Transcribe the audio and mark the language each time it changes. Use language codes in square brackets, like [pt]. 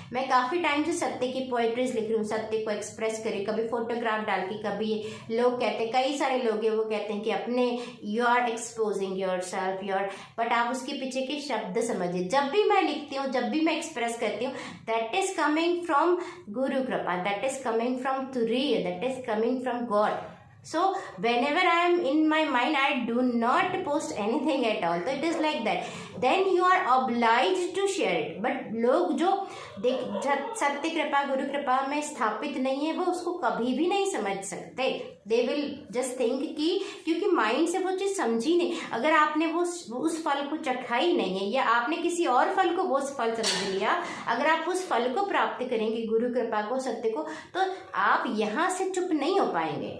[hi] मैं काफ़ी टाइम से सत्य की पोएट्रीज लिख रही हूँ, सत्य को एक्सप्रेस करी, कभी फोटोग्राफ डाल के, कभी लोग कहते हैं, कई सारे लोग हैं वो कहते हैं कि अपने [en] you are exposing yourself, [hi] your, but आप उसके पीछे के शब्द समझिए। जब भी मैं लिखती हूँ, जब भी मैं एक्सप्रेस करती हूँ, [en] That is coming from guru kripa, that is coming from turiya, that is coming from God. So whenever I am in my mind, I do not post anything at all. So it is like that. Then you are obliged to share it. [hi] But लोग जो सत्य कृपा, गुरु कृपा में स्थापित नहीं है, वो उसको कभी भी नहीं समझ सकते। [en] They will just think [hi] कि क्योंकि माइंड से वो चीज़ समझी नहीं। अगर आपने वो उस फल को चखा ही नहीं है, या आपने किसी और फल को वो फल समझ लिया, अगर आप उस फल को प्राप्त करेंगे, गुरु कृपा को, सत्य को, तो आप यहाँ से चुप नहीं हो पाएंगे।